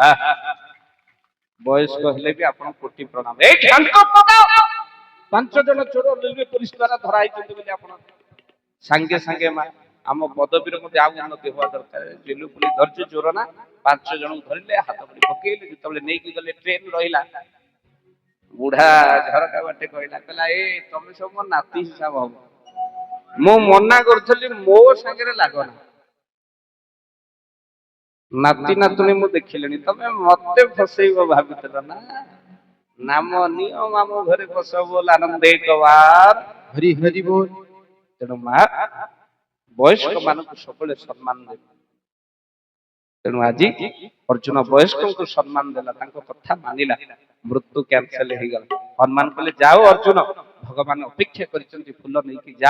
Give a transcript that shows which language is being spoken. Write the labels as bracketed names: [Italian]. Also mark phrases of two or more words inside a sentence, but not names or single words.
[Odia] ବୟସ୍କ ହେଲେ ବି ଆପଣ କୋଟି ପ୍ରଣାମ ଏଇ 5 ଜଣ ଚୋର ରେଲୱେ ପୋଲିସ ଦ୍ୱାରା ଧରା ହେଇଛନ୍ତି ବୋଲି ଆପଣ ସାଙ୍ଗେ ସାଙ୍ଗେ ମା ଆମ ପଦବୀର ମଧ୍ୟ ଆଉ ଉନ୍ନତି ହବା ଦରକାର ରେଲୱେ ପୋଲିସ ଧରିଛି ଚୋର ନା 5 ଜଣଙ୍କୁ ଧରିଲେ ହାତ ଧରି ପକେଇଲେ ଯେତେବେଳେ ନେଇକି ଗଲେ ଟ୍ରେନ ରହିଲା ବୁଢା ଝରକା ବାଟେ କହିଲା ଏ ତମେ ସବୁ ମୋ ନାତି ହିସାବ ହବ ମୁଁ ମନା କରୁଥିଲି ମୋ ସାଙ୍ଗରେ ଲାଗନା। ନାତି ନାତୁଣୀ ମୁଁ ଦେଖିଲିଣି, ତମେ ମତେ ଫସେଇବ ଭାବିଥିଲ ନା? ନାମ ନିଅ ମାମୁଁ ଘରେ ବସ ବୋଲ ଆନନ୍ଦେ ଗବାର। [Hindi] हरि हरि बोल। [Odia] ତେଣୁ ମା ବୟସ୍କ ମାନଙ୍କୁ ସବୁବେଳେ ସମ୍ମାନ ଦେବ। ତେଣୁ ଆଜି ଅର୍ଜୁନ ବୟସ୍କଙ୍କୁ ସମ୍ମାନ ଦେଲା, ତାଙ୍କ କଥା ମାନିଲା, ମୃତ୍ୟୁ କ୍ୟାନସେଲ ହେଇଗଲା। ହନୁମାନ କହିଲେ ଯାଅ ଅର୍ଜୁନ, ଭଗବାନ ଅପେକ୍ଷା କରିଛନ୍ତି, ଫୁଲ ନେଇକି ଯାଅ।